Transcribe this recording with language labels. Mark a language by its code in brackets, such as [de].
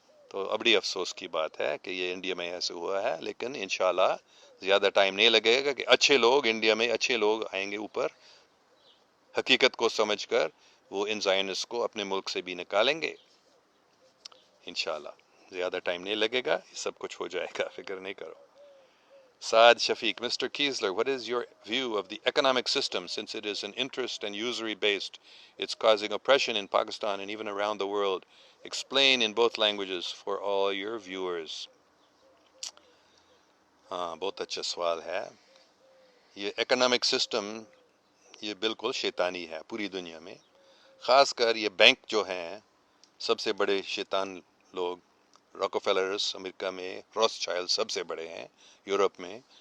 [ur] تو بڑی افسوس کی بات ہے کہ یہ انڈیا میں ایسے ہوا ہے، لیکن انشاءاللہ زیادہ ٹائم نہیں لگے گا کہ اچھے لوگ انڈیا میں اچھے لوگ آئیں گے اوپر، حقیقت کو سمجھ کر وہ ان زائنسٹ کو اپنے ملک سے بھی نکالیں گے انشاءاللہ. زیادہ ٹائم نہیں لگے گا، یہ سب کچھ ہو جائے گا، فکر نہیں کرو. [en] Saad Shafiq, Mr. Kiesler, what is your view of the economic system since it is an interest and usury based? It's causing oppression in Pakistan and even around the world. Explain in both languages for all your viewers. [ur] ہاں بہت اچھا سوال ہے. یہ economic system یہ بالکل شیطانی ہے پوری دنیا میں. خاص کر یہ بینک جو ہیں سب سے بڑے شیطان لوگ، راکفیلرز امریکہ میں، روتھشائلڈ سب سے بڑے ہیں یورپ میں.